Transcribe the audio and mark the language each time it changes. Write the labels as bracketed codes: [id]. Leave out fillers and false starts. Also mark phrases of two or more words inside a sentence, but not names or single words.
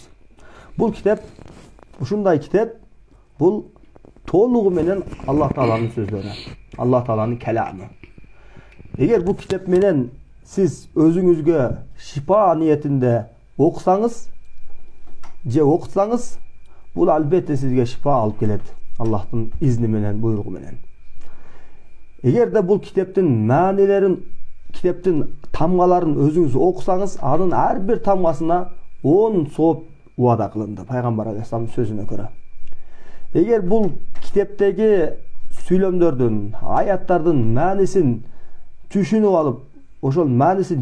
[ky] Бул китеп, ушундай китеп, бул толугу менен Аллах Тааланын сөздөрү, Аллах Тааланын келамы. Эгер бул китеп менен сиз өзүңүзгө шифа ниетинде окусаңыз, же окутсаңыз, бул албетте сизге шифа алып келет. Аллахтын изни менен, буйругу менен. Эгерде бул китептин маанилерин, китептин тамгаларын өзүңүз окусаңыз, анын ар бир тамгасына 10 сооп убада кылынды пайгамбар алейхисаламдын сөзүнө көрө. Эгер бул китептеги сүйлөмдөрдүн, аяттардын маанисин түшүнүп алып, ошол маанисин